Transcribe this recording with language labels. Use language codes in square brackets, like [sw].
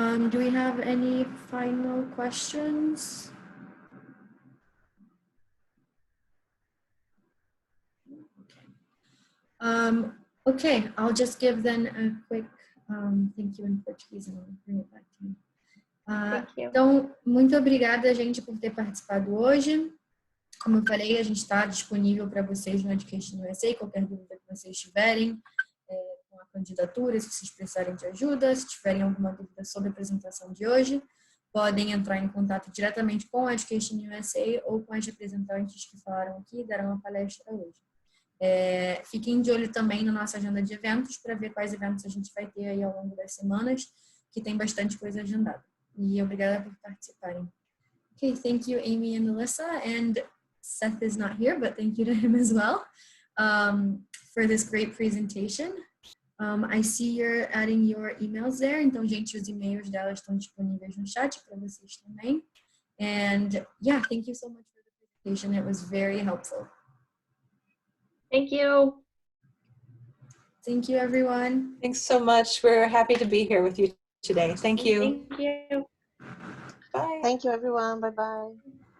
[en] Do we have any final questions? Okay, I'll just give then a quick thank you in Portuguese and I'll bring it back to you. Thank you. [pt] Então, muito obrigada, gente, por ter participado hoje. Como eu falei, a gente está disponível para vocês no EducationUSA, qualquer dúvida que vocês tiverem com a candidatura, se vocês precisarem de ajuda, se tiverem alguma dúvida sobre a apresentação de hoje, podem entrar em contato diretamente com a EducationUSA ou com as representantes que falaram aqui e deram a palestra hoje. Fiquem de olho também na nossa agenda de eventos para ver quais eventos a gente vai ter aí ao longo das semanas, que tem bastante coisa agendada. E obrigada por participarem. [en] Okay, thank you, Amy and Melissa, and Seth is not here, but thank you to him as well for this great presentation. I see you're adding your emails there, [pt] então, gente, os e-mails delas estão disponíveis no chat para vocês também. [en] And yeah, thank you so much for the presentation. It was very helpful. Thank you. Thank you, everyone. Thanks so much. We're happy to be here with you today. Thank you. Thank you. Bye. Thank you, everyone. Bye-bye.